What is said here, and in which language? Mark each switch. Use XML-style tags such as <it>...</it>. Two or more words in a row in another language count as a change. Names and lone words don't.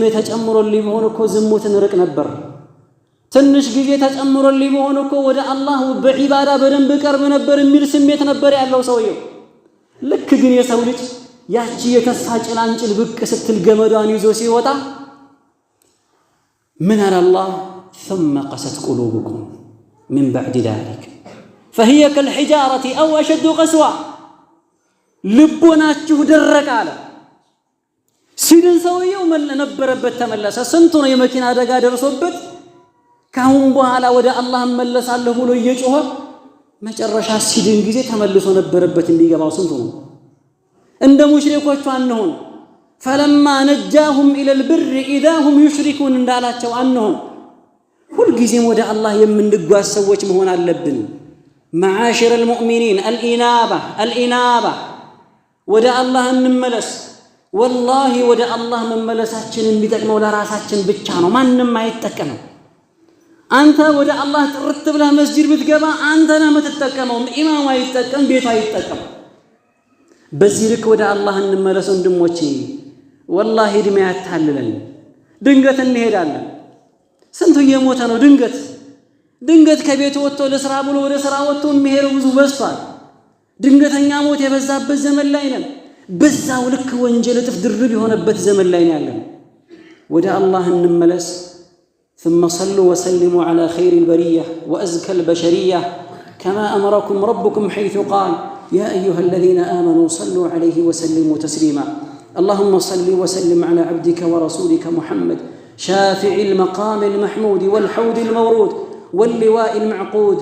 <am>ተጨምሮልኝ ቢሆን እኮ ዝሙትን ርቅ ነበር። ትንሽ ጊዜ ተጨምሮልኝ ቢሆን እኮ ወደ አላህ በዒባዳ በደንብ ቀርብ ነበር የሚል ስሜት ነበር ያለው ሰውየው። ልክ ግን የሰው ልጅ ያቺ የተስፋ ጭላንጭል ብቅ ስትል ገመዷን ይዞ ሲወጣ ምን አለ አላህ</am> <ar>ثم قست قلوبكم من بعد ذلك فهي كالحجارة أو أشد قسوة</ar> <am>ልቦናችሁ ደረቀ አለ። ሲድን ሰውየው ነበረበት ተመለሰ። ስንቱ ነው የመኪና አደጋ ደርሶበት ካሁን በኋላ ወደ አላህ መለሳለሁ ብሎ እየጮኸ መጨረሻ ሲድን ጊዜ ተመልሶ ነበረበት እንዲገባው ስንቱ ነው። እንደ ሙሽሪኮቹ አንሆን</am> <ar>فلما نجاهم إلى البر إذا هم يشركون</ar> <am>እንዳላቸው አንሆን። ሁልጊዜም ወደ አላህ የምንጓዝ ሰዎች መሆን አለብን።</am> <ar>معاشر المؤمنين الإنابة</ar> <am>ወደ አላህ እንመለስ። ወላሂ ወደ አላህ መመለሳችን የሚጠቅመው ለራሳችን ብቻ ነው፣ ማንም አይጠቀመው። አንተ ወደ አላህ ጥርት ብለህ መስጂድ ብትገባ አንተ ነህ የምትጠቀመው፣ ኢማሙ አይጠቀም፣ ቤቱ አይጠቀም። በዚህ ልክ ወደ አላህ እንመለስ ወንድሞቼ። ወላሂ እድሜ ያታልለን፣ ድንገት እንሄዳለን። ስንቱ እየሞተ ነው ድንገት ከቤቱ ወጥቶ ለስራ ብሎ ወደ ስራ ወጥቶ የሚሄደው ብዙ በዝቷል። ድንገተኛ ሞት የበዛበት ዘመን ላይ ነን። በዛው ልክ ወንጀል እጥፍ ድርብ የሆነበት ዘመን ላይ ያለን። ወደ አላህ እንመለስ።</am> <ar>ثم صلوا وسلموا على خير البرية وأزكى البشرية كما أمركم ربكم حيث قال يا أيها الذين آمنوا صلوا عليه وسلموا تسليما. اللهم صل وسلم على عبدك ورسولك محمد شافع المقام المحمود والحوض المورود واللواء المعقود.</ar>